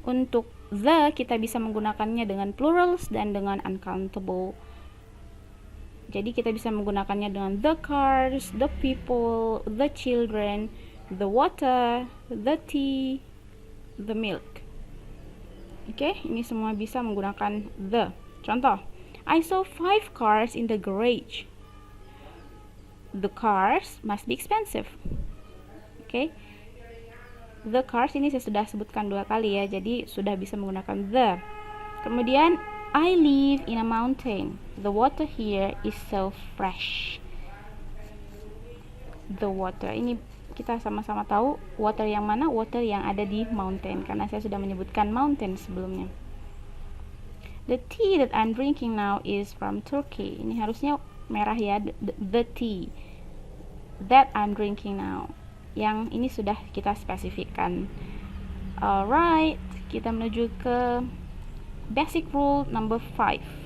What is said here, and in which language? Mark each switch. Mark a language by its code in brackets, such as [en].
[id] Untuk the kita bisa menggunakannya dengan plurals dan dengan uncountable. Jadi kita bisa menggunakannya dengan the cars, the people, the children, the water, the tea, the milk. Oke, ini semua bisa menggunakan the. Contoh, [en] I saw 5 cars in the garage. The cars must be expensive. [id] Oke. The cars ini saya sudah sebutkan 2 kali ya, jadi sudah bisa menggunakan the. Kemudian [en] I live in a mountain. The water here is so fresh. [id] The water ini kita sama-sama tahu water yang mana, water yang ada di mountain, karena saya sudah menyebutkan mountain sebelumnya. [en] The tea that I'm drinking now is from Turkey. [id] Ini harusnya merah ya, [en] the tea that I'm drinking now. [id] Yang ini sudah kita spesifikkan. Alright, kita menuju ke basic rule number 5.